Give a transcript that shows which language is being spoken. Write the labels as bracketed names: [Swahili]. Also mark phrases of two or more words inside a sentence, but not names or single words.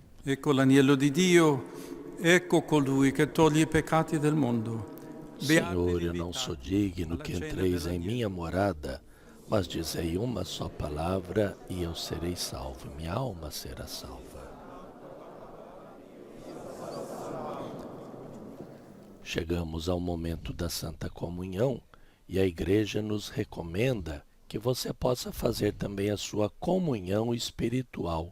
[Italian] Ecco l'agnello di Dio, ecco colui che toglie i peccati del mondo. [Portuguese] Senhor, eu não sou digno que entreis em minha morada, mas dizei uma só palavra e eu serei salvo. Minha alma será salva. Chegamos ao momento da Santa Comunhão e a Igreja nos recomenda que você possa fazer também a sua comunhão espiritual.